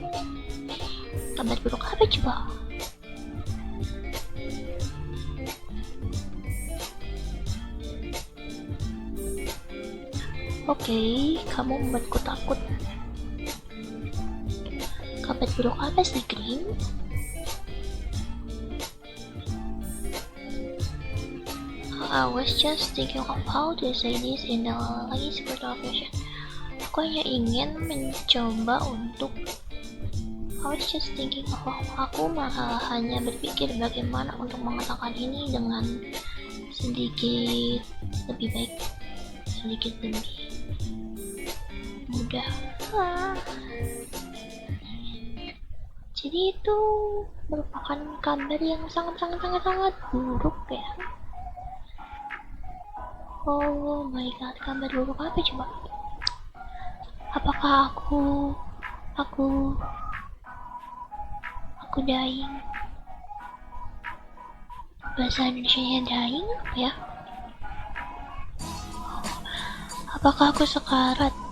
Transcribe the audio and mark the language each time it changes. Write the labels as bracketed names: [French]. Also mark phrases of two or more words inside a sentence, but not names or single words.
[Indonesian] Kabar buruk apa coba? Oke, kamu membuatku takut. Kabar buruk apa sih, Grim? [English] I was just thinking of how to say this in the least brutal version. [Indonesian] Aku hanya ingin mencoba untuk [English] I was just thinking, [Indonesian] aku malah hanya berpikir bagaimana untuk mengatakan ini dengan sedikit lebih baik, sedikit lebih mudah. Jadi itu merupakan kabar yang sangat buruk ya. [English] Oh my god, [Indonesian] kabar buruk apa coba? Apakah aku dying? Bahasa Indonesia dying apa ya? Apakah aku sekarat?